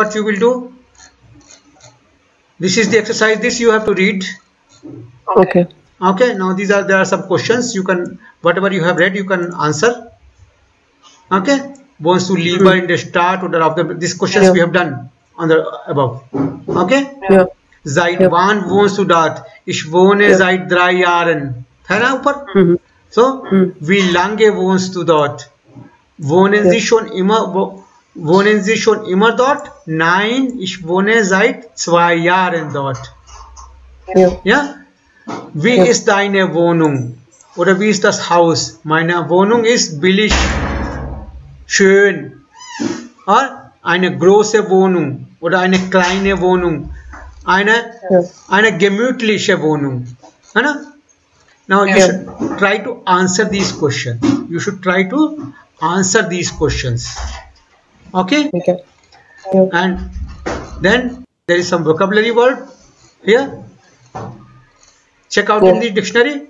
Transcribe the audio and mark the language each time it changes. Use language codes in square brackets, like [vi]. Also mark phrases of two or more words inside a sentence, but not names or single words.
[en] what you will do? This is the exercise. This you have to read. Okay. Okay. Now there are some questions. You can whatever you have read you can answer. Okay. Wants to leave in the start or after these questions Yeah. we have done on the above. Okay. Yeah. [de] Seit Ja. wann wohnst du dort? Ich wohne seit 3 Jahren. [hi] है ना ऊपर? Mhm. [de] So, wie lange wohnst du dort? Wohnen Sie schon immer dort? Nein, ich wohne seit 2 Jahren dort. [en] Yeah. [de] Ja? Wie Ja. ist deine Wohnung? Oder wie ist das Haus? Meine Wohnung ist billig, schön. Oder eine große Wohnung oder eine kleine Wohnung. Eine gemütliche Wohnung. [hi] है ना? [en] Now you should try to answer these questions. You should try to answer these questions. Okay? Okay. Yeah. And then there is some vocabulary word here. Check out in the dictionary.